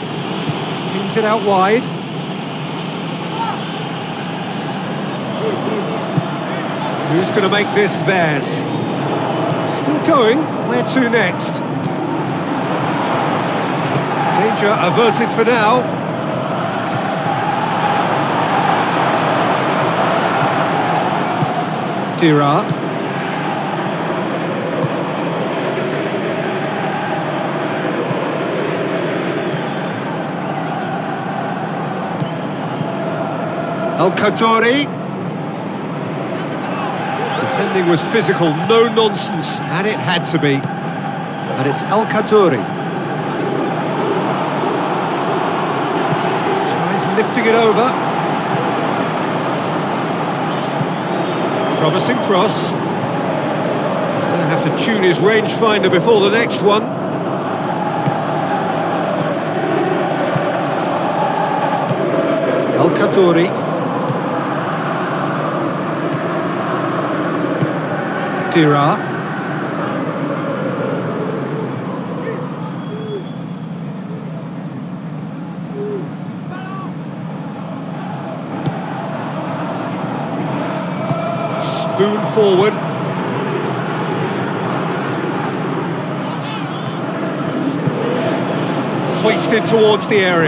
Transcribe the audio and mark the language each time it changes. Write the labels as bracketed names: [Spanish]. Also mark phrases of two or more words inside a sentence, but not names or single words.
[English] Kings it out wide. Who's going to make this theirs? Still going. Where to next? Danger averted for now. Dira. El Khattaoui. Defending was physical, no nonsense, and it had to be. And it's El Khattaoui. Tries lifting it over. Promising cross. He's going to have to tune his rangefinder before the next one. El Khattaoui. Dira. Spoon forward. Hoisted towards the area.